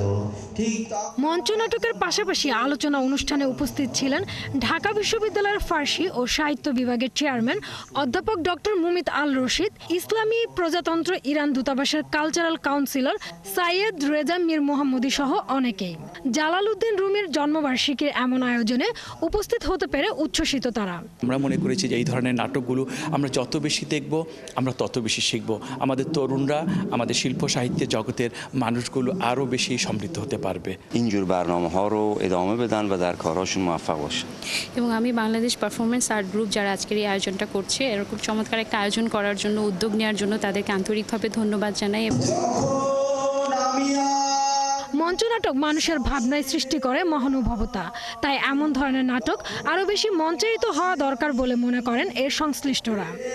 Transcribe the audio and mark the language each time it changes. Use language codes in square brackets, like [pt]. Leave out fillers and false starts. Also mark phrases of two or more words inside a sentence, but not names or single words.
[bn] মঞ্চনাটকের পাশাপাশি আলোচনা অনুষ্ঠানে উপস্থিত ছিলেন ঢাকা বিশ্ববিদ্যালয়ের ফার্সি ও সাহিত্য বিভাগের চেয়ারম্যান অধ্যাপক ডক্টর মুমিত আল রশিদ, ইসলামী প্রজাতন্ত্র ইরান দূতাবাসের কালচারাল কাউন্সিলর সাইয়েদ রেজা মীর মোহাম্মদী সহ অনেকেই। জালালউদ্দিন রুমির জন্মবার্ষিকীর এমন আয়োজনে উপস্থিত হতে পেরে উচ্ছ্বসিত তারা। আমরা মনে করেছি যে এই ধরনের নাটকগুলো আমরা যত বেশি দেখব আমরা তত বেশি শিখব। আমাদের তরুণরা, আমাদের শিল্প সাহিত্যের জগতের মানুষগুলো আরও বেশি সমৃদ্ধ হতে পারবে। [fa] اینجور برنامه‌ها رو ادامه بدن و در کارهاشون موفق باشن। [bn] এবং আমি বাংলাদেশ পারফরম্যান্স আর্ট গ্রুপ যারা আজকের এই আয়োজনটা করছে, এরকম চমৎকার একটা আয়োজন করার জন্য, উদ্যোগ নেওয়ার জন্য তাদেরকে আন্তরিকভাবে ধন্যবাদ জানাই। মঞ্চনাটক মানুষের ভাবনায় সৃষ্টি করে মহানুভবতা। তাই এমন ধরনের নাটক আরো বেশি মঞ্চায়িত হওয়া দরকার বলে মনে করেন এর সংশ্লিষ্টরা।